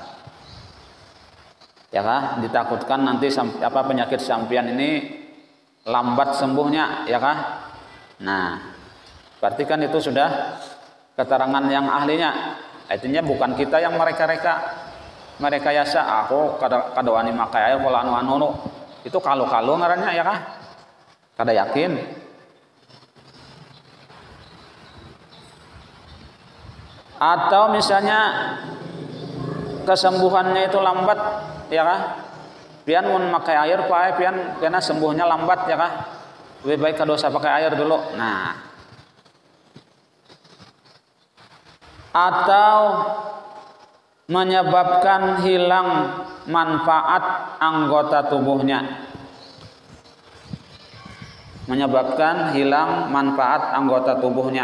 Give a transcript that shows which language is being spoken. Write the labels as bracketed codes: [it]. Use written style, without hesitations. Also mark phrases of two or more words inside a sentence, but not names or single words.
[id] Ya kan? Ditakutkan nanti penyakit sampian ini lambat sembuhnya, ya kan? Nah, berarti kan itu sudah keterangan yang ahlinya. Artinya bukan kita yang mereka-yasa, [bjn] aku kada wani makai air kalau anu Itu kalu-kalu ngarannya ya kah? Kada yakin. [id] Atau misalnya kesembuhannya itu lambat ya kah? [bjn] Pian mun pakai air pae pian karena sembuhnya lambat ya kah? Lebih baik kadosa pakai air dulu. Nah. [id] Atau menyebabkan hilang manfaat anggota tubuhnya. Menyebabkan hilang manfaat anggota tubuhnya.